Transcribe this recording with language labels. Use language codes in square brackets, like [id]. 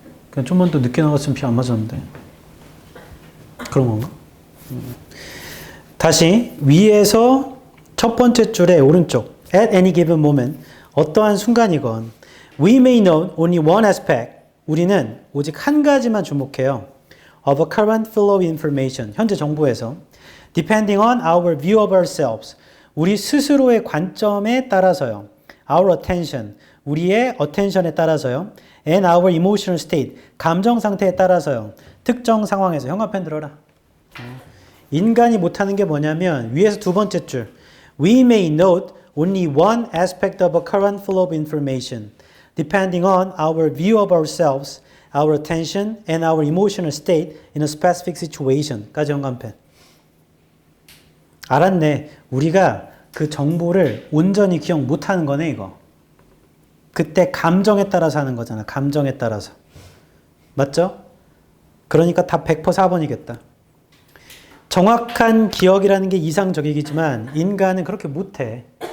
[ko] 그냥 좀만 더 늦게 나갔으면 비 안 맞았는데. 그런 건가? 다시 위에서 첫 번째 줄의 오른쪽 [en] at any given moment [ko] 어떠한 순간이건 [en] we may know only one aspect [ko] 우리는 오직 한 가지만 주목해요. [en] of a current flow of information [ko] 현재 정보에서 [en] depending on our view of ourselves [ko] 우리 스스로의 관점에 따라서요. our attention 우리의 attention에 따라서요. [en] and our emotional state [ko] 감정 상태에 따라서요. 특정 상황에서 형아펜 들어라. 인간이 못하는 게 뭐냐면 위에서 두 번째 줄 [en] We may note only one aspect of a current flow of information depending on our view of ourselves, our attention, and our emotional state in a specific situation [ko] 까지 형광펜. 알았네. 우리가 그 정보를 온전히 기억 못하는 거네 이거. 그때 감정에 따라서 하는 거잖아. 감정에 따라서. 맞죠? 그러니까 답 100% 4번이겠다. 정확한 기억이라는 게 이상적이지만 인간은 그렇게 못해.